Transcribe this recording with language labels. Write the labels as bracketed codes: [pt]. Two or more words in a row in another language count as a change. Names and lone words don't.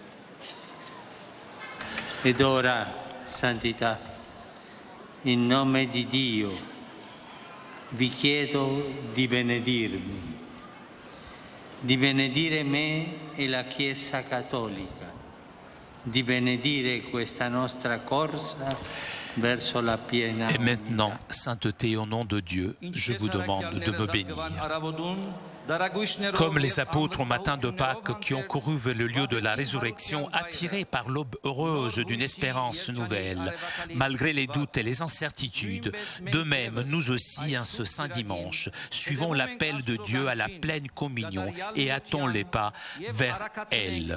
[it] Ed ora, Santità, in nome di Dio, vi chiedo di benedirmi, di benedire me e la Chiesa Cattolica, di benedire questa nostra corsa verso la piena [fr] Et maintenant, sainteté, au nom de Dieu, je vous demande de me bénir. Comme les apôtres au matin de Pâques qui ont couru vers le lieu de la résurrection, attirés par l'aube heureuse d'une espérance nouvelle, malgré les doutes et les incertitudes, de même, nous aussi, en ce saint dimanche, suivons l'appel de Dieu à la pleine communion et hâtons les pas vers elle.